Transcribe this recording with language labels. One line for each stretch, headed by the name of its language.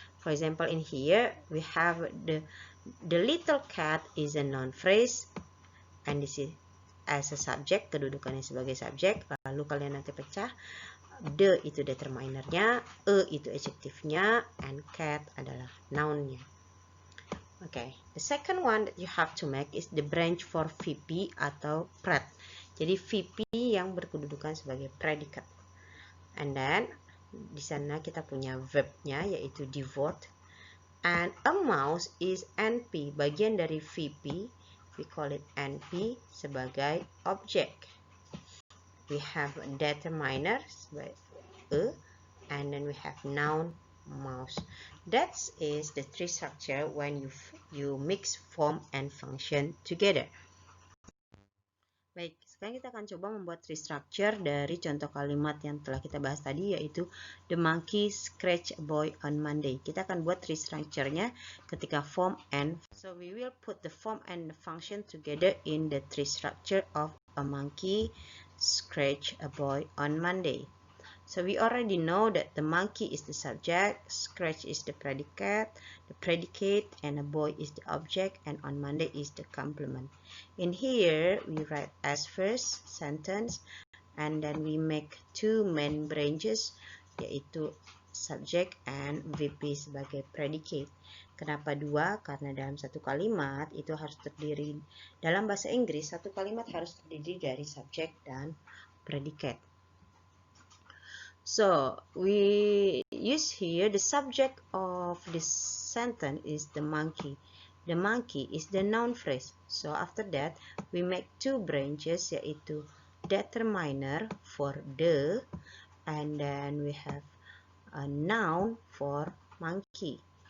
English: For example, in here we have the little cat is a noun phrase, and this is as a subject,
Indonesian: kedudukannya sebagai subjek. Lalu kalian nanti pecah. The itu determinernya, itu adjektifnya, and cat adalah nounnya.
English: Okay, the second one that you have to make is the branch for VP atau pred.
Indonesian: Jadi VP yang berkedudukan sebagai predikat. And then di sana kita punya verbnya yaitu devoured.
English: And a mouse is NP,
Indonesian: bagian dari VP.
English: We call it NP sebagai object. We have determiner and then we have noun mouse. That is the tree structure when you mix form and function together.
Indonesian: Baik, Sekarang kita akan coba membuat tree structure dari contoh kalimat yang telah kita bahas tadi, yaitu
English: the monkey scratched a boy on Monday.
Indonesian: Kita akan buat tree structure-nya ketika form and.
English: So we will put the form and the function together in the tree structure of a monkey scratched a boy on Monday. So we already know that the monkey is the subject, scratch is the predicate, and a boy is the object, and on Monday is the complement. In here, we write as first sentence, and then we make two main branches, yaitu subject and VP sebagai predicate.
Indonesian: Kenapa dua? Karena dalam satu kalimat itu harus terdiri, dalam bahasa Inggris, satu kalimat harus terdiri dari subject dan predicate.
English: So we use here the subject of this sentence is the monkey. The monkey is the noun phrase. So after that we make two branches, yaitu determiner for the, and then we have a noun for monkey.